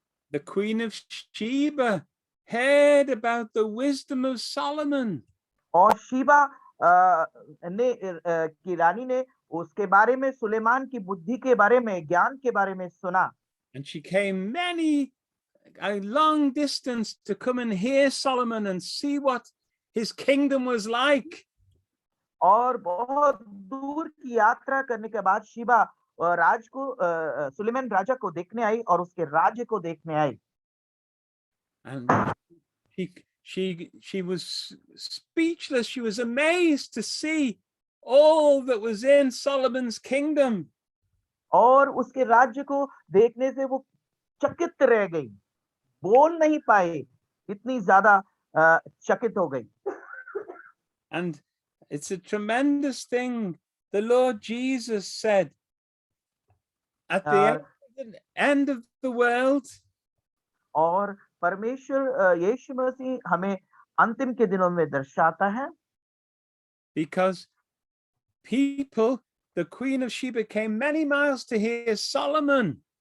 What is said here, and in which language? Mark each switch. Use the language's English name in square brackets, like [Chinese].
[English] The Queen of Sheba heard about the wisdom of Solomon. [Hindi] और शीबा की रानी ने उसके बारे में, सुलेमान की बुद्धि के बारे में, ज्ञान के बारे में सुना। [English] And she came a long distance to come and hear Solomon and see what his kingdom was like. [Hindi] और बहुत दूर की यात्रा करने के बाद शीबा सुलेमान राजा को देखने आई और उसके राज्य को देखने आई। [English] And she was speechless. She was amazed to see all that was in Solomon's kingdom. [Hindi] और उसके राज्य को देखने से वो चकित रह गई, बोल नहीं पाई, इतनी ज्यादा चकित हो गई। [English] And it's a tremendous thing. The Lord Jesus said at the end of the world, [Hindi] और परमेश्वर यीशु मसीह हमें अंतिम के दिनों में दर्शाता है, [English] because people, the Queen of Sheba, came many miles to hear Solomon.